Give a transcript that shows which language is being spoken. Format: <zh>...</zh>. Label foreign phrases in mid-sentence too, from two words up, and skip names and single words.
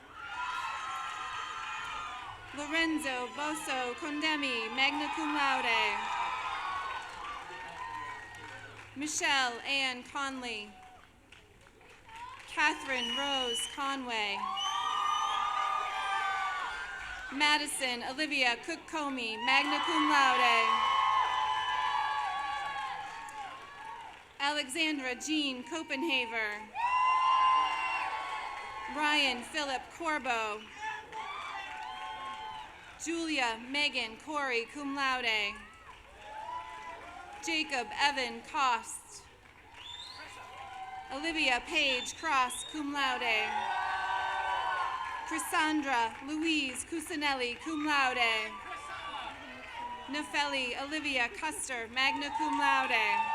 <en>Lorenzo Bosso Condemi,</en> <la>magna cum laude.</la> <en>Michelle Ann Conley. Catherine Rose Conway. Madison Olivia Cook-Comey,</en> <la>magna cum laude.</la> <en>Alexandra Jean Copenhaver. Ryan Philip Corbo. Julia Megan Corey,</en> <la>cum laude.</la> <en>Jacob Evan Cost. Olivia Page Cross,</en> <la>cum laude.</la> <en>Cassandra Louise Cusinelli,</en> <la>cum laude.</la> <en>Nefeli Olivia Custer,</en> <la>magna cum laude.</la>